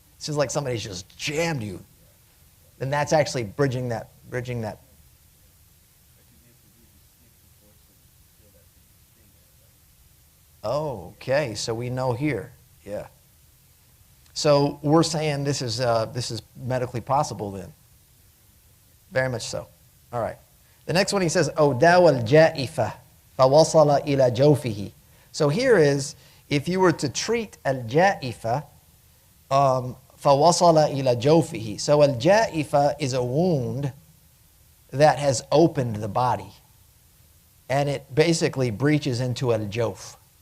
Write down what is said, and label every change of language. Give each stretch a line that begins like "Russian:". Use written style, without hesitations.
English: It feels like somebody's just jammed you. Then that's actually bridging that. Oh, okay, so we know here, yeah. So we're saying this is medically possible then. Very much so. All right. The next one he says,
Arabic: أو داوى الجائفة فوصل إلى جوفه.
English: So here is, if you were to treat al-ja'ifa,
Arabic: فوصل إلى جوفه.
English: So al-ja'ifa is a wound that has opened the body, and it basically breaches into al-jawf.